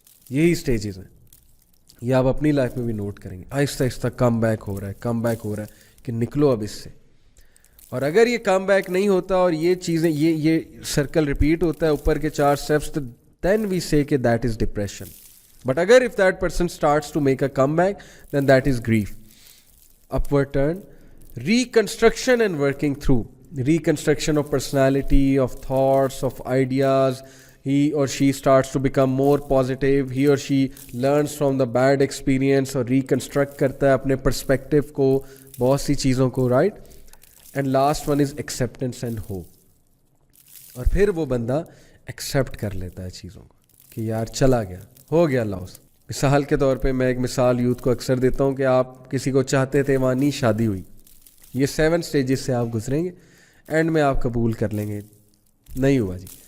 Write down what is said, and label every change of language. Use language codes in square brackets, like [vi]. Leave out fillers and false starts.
[ur] یہی سٹیجز ہیں, یہ آپ اپنی لائف میں بھی نوٹ کریں گے. آہستہ آہستہ کم بیک ہو رہا ہے کہ نکلو اب اس سے. اور اگر یہ کم بیک نہیں ہوتا اور یہ چیزیں یہ سرکل ریپیٹ ہوتا ہے اوپر کے 4 اسٹیپس, تو [en] Then we say کہ that is depression. But اگر if that person starts to make a come back then that is grief. Upward turn, reconstruction and working through. Reconstruction of personality, of thoughts, of ideas. He or she starts to become more positive. He or she learns from the bad experience [ur] اور reconstruct کرتا ہے اپنے perspective کو, بہت سی چیزوں کو, [en] right? And last one is acceptance and hope. [ur] اور پھر وہ بندہ accept کر لیتا ہے چیزوں کو کہ یار چلا گیا, ہو گیا لاس. مثال کے طور پہ میں ایک مثال یوتھ کو اکثر دیتا ہوں کہ آپ کسی کو چاہتے تھے, وہاں نہیں شادی ہوئی. یہ 7 سٹیجز سے آپ گزریں گے, اینڈ میں آپ قبول کر لیں گے نہیں ہوا جی.